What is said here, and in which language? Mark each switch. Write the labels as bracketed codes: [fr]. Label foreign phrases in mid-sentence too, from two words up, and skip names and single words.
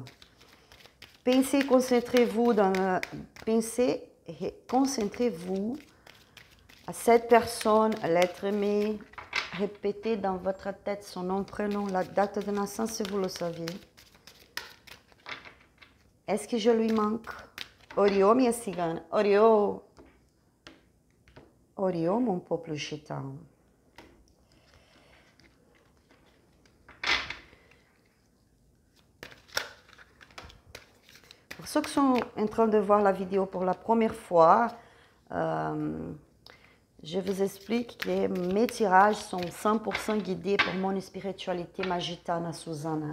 [fr] Pensez, concentrez-vous concentrez-vous à cette personne, à l'être aimé. Répétez dans votre tête son nom, prénom, la date de naissance si vous le savez. Est-ce que je lui manque? [pt] Oriô, minha cigana. Oriô. Oriô, [fr] mon peuple gitan. Pour ceux qui sont en train de voir la vidéo pour la première fois, je vous explique que mes tirages sont 100% guidés pour mon spiritualité magitana Susana.